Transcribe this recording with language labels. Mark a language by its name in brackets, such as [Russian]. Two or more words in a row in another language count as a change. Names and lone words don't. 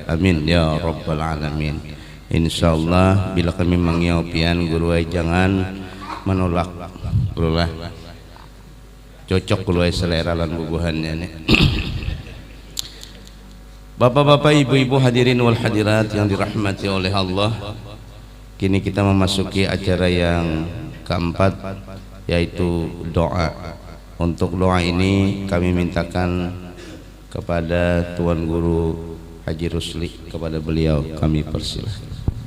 [Arabic] آمين يا رب العالمين. [Banjar] Insyaallah bila kami mangiopian guru jangan menolak guru lah, cocok guru selera lan bubuhannya nih. [Indonesian] Bapak-bapak, ibu-ibu, [Arabic] الحاضرين والحاضرات [Indonesian] yang dirahmati oleh Allah, kini kita memasuki acara yang keempat, yaitu doa. Untuk doa ini kami mintakan kepada Tuan Guru Haji Rusli, kepada beliau kami persilahkan.